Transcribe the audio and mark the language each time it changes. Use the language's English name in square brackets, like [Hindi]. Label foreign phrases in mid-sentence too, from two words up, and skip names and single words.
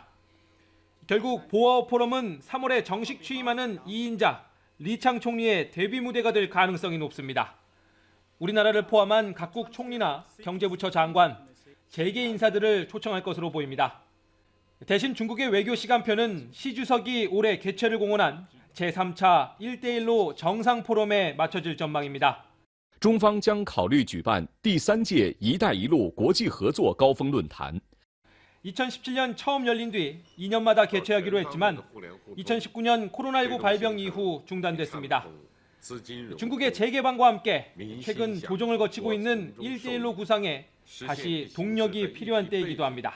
[Korean] 결국 보아오 포럼은 3월에 정식 취임하는 2인자 리창 총리의 데뷔 무대가 될 가능성이 높습니다. 우리나라를 포함한 각국 총리나 경제부처 장관, 재계 인사들을 초청할 것으로 보입니다. 대신 중국의 외교 시간표는 시 주석이 올해 개최를 공언한 제3차 1대1로 정상 포럼에 맞춰질 전망입니다. [Chinese] 中方将考虑举办第3届“一带一路”国际合作高峰论坛。 [Korean] 2017년 처음 열린 뒤 2년마다 개최하기로 했지만 2019년 코로나19 발병 이후 중단됐습니다. 중국의 재개방과 함께 최근 조정을 거치고 있는 1대1로 구상에 다시 동력이 필요한 때이기도 합니다.